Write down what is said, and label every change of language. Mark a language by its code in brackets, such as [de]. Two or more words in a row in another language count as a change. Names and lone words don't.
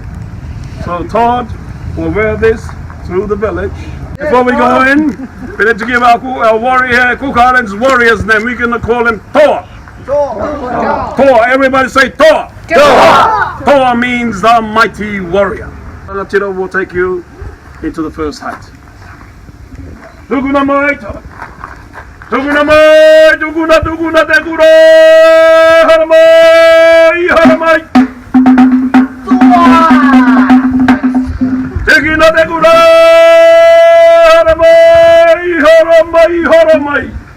[en] So Todd will wear this through the village. Before we go in, we need to give our warrior, Cook Islands warrior's name. We're going to call him Toa. Toa. Everybody say Toa. Toa. Toa means the mighty warrior. Rangatira will take you into the first hut. [rar] Tuguna mai, tuguna mai, tuguna tuguna tegura, haramai, haramai. Tegina tegura, haramai, haramai, haramai.